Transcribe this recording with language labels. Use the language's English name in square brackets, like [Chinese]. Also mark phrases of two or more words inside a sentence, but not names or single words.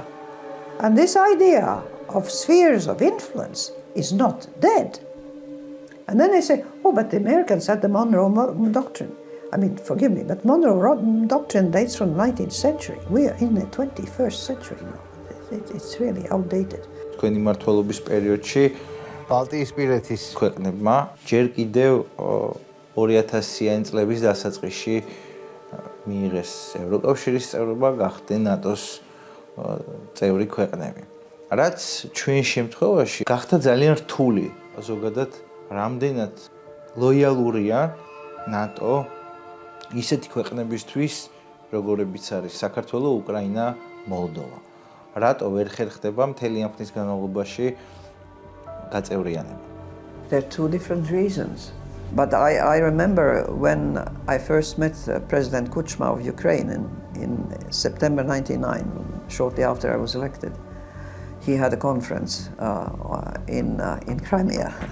[English] And this idea of spheres of influence is not dead. And then they say, oh, but the Americans had the Monroe Doctrine. I mean, forgive me, but Monroe Doctrine dates from the 19th century. We are in the 21st century now. It's really outdated. [Georgian] Ჩვენი მმართველობის პერიოდში ბალტიისპირეთის ქვეყნებმა ჯერ კიდევ 2000-იანი წლების დასაწყისში მიიღეს ევროკავშირის წევრობა, გახდნენ ნატოს წევრი ქვეყნები. რაც ჩვენ შემთხვევაში გახდა ძალიან რთული. ზოგადად რამდენად ლოიალურია ნატო ისეთი ქვეყნებისთვის, როგორებიც არის საქართველო, უკრაინა, მოლდოვა. რატო ვერ ხერხდება მთელი ამ ხნის განმავლობაში გაწევრიანება? [English] There are two different reasons. But I remember when I first met President Kuchma of Ukraine in September 1999, shortly after I was elected. He had a conference in Crimea.